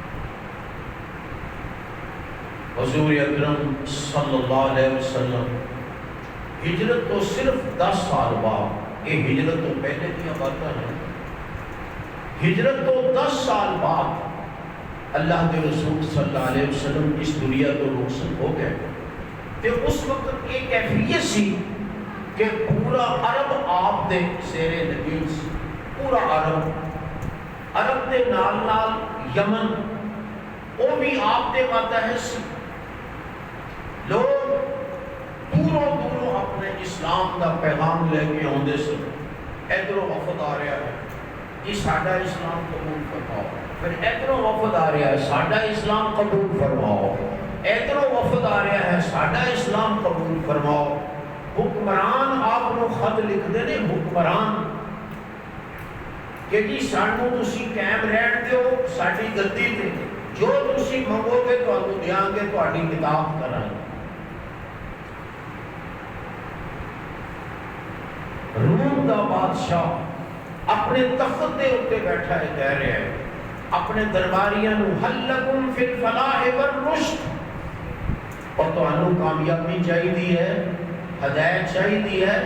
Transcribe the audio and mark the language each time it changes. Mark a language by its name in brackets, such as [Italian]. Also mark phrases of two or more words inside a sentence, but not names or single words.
[Urdu] حضور اکرم صلی اللہ علیہ وسلم ہجرت تو صرف 10 سال بعد، یہ ہجرت تو پہلے کی باتیں ہیں، ہجرت تو 10 سال بعد اللہ کے رسول صلی اللہ علیہ وسلم اس دنیا تو رخصت ہو گئے۔ [Punjabi] کہ اس وقت ایک کیفیت سی کہ پورا عرب آپ دے زیر نگین سی، پورا عرب دے نال نال یمن وہ بھی آپ دے ماتحت سی، لوگ دوروں دوروں اپنے اسلام کا پیغام لے کے آتے سن، ادھروں وفد آ رہا ہے جی ساڈا اسلام قبول فرماؤ، پھر ادھروں وفد آ رہا ہے ساڈا اسلام قبول فرماؤ، ادھروں وفد آ رہا ہے ساڈا اسلام قبول فرماؤ۔ [Urdu] حکمران آپ کو خط لکھتے ہیں، [Punjabi] حکمران کہ جی سانو تسی قائم رہن دیو ساڈی گدی تے، جو تسی منگو گے تانوں دیاں گے، تہاڈی کتاب کران گے۔ روم دا بادشاہ اپنے تخت دے اوتے بیٹھا ہے، کہہ رہا ہے اپنے درباریاں نو [Arabic] حل لکم فی الفلاح والرشد، [Punjabi] اور تانوں کامیابی چاہیے ہے، ہدایت چاہیے ہے۔